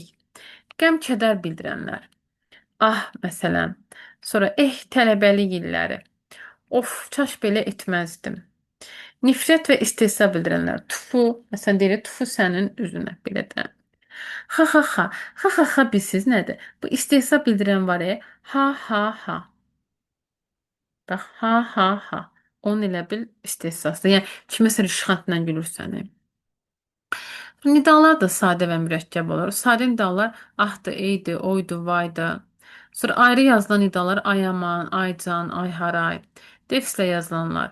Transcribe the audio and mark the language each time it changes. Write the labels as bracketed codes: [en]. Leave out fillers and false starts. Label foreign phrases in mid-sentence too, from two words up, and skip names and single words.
[az] Qəm, kədər bildirənlər. Ah, məsələn. Sonra tələbəlik illəri. Of, kaş belə etməzdim. Nifrət və istehza bildirənlər. Tufu, məsələn deyir, tufu sənin üzünə belə də. Ha ha ha. Ha ha ha bilsiz nədir? Bu istehza bildirən var ha ha ha. Bax ha ha ha. Onun elə bil istehzası. Yəni kiməsə rişxantla gülürsən. Nidalar da sadə və mürəkkəb olur. Sadə nidalar ahdı, eydi, oydu, vaydı. Sonra ayrı yazılan nidalar ay aman, ay can, ay haray. Defslə yazılanlar.